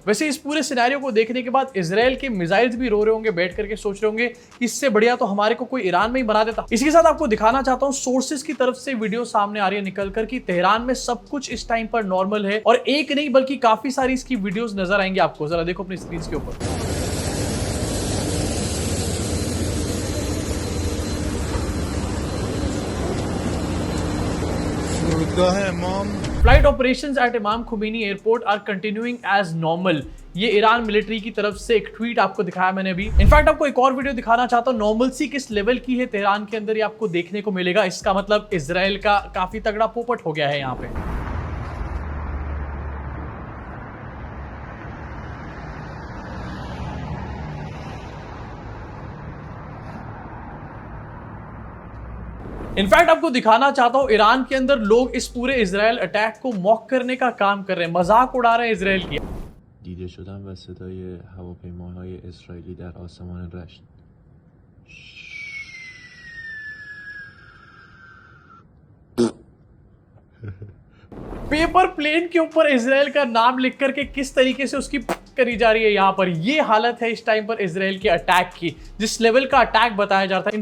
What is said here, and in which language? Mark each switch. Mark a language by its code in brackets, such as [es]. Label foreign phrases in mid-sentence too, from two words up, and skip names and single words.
[hi] वैसे इस पूरे सिनेरियो को देखने के बाद इजराइल के मिसाइल्स भी रो रहे होंगे, बैठ करके सोच रहे होंगे इससे बढ़िया तो हमारे को कोई ईरान में ही बना देता। इसी के साथ आपको दिखाना चाहता हूँ सोर्सेज की तरफ से वीडियो सामने आ रही है निकलकर कि तेहरान में सब कुछ इस टाइम पर नॉर्मल है और एक नहीं बल्कि काफी सारी इसकी वीडियोस नजर आएंगी आपको। जरा देखो अपनी स्क्रीन के ऊपर। [en] Flight operations at Imam Khomeini Airport are continuing as normal। [hi] ये ईरान मिलिट्री की तरफ से एक ट्वीट आपको दिखाया मैंने अभी। इनफैक्ट आपको एक और वीडियो दिखाना चाहता हूँ, नॉर्मलसी किस लेवल की है तेहरान के अंदर ये आपको देखने को मिलेगा। इसका मतलब इजराइल का काफी तगड़ा पोपट हो गया है यहाँ पे। इनफैक्ट आपको दिखाना चाहता हूं ईरान के अंदर लोग इस पूरे इजराइल अटैक को मॉक करने का काम कर रहे हैं, मजाक उड़ा रहे हैं इजराइल की। [fa] دیده شدن و صدای هواپیماهای اسرائیلی در آسمان رشت. [hi] पेपर प्लेन के ऊपर इजराइल का नाम लिख करके किस तरीके से उसकी करी जा रही है यहाँ पर। ये हालत है इस टाइम पर इजराइल के अटैक की, जिस लेवल का अटैक बताया जा रहा था।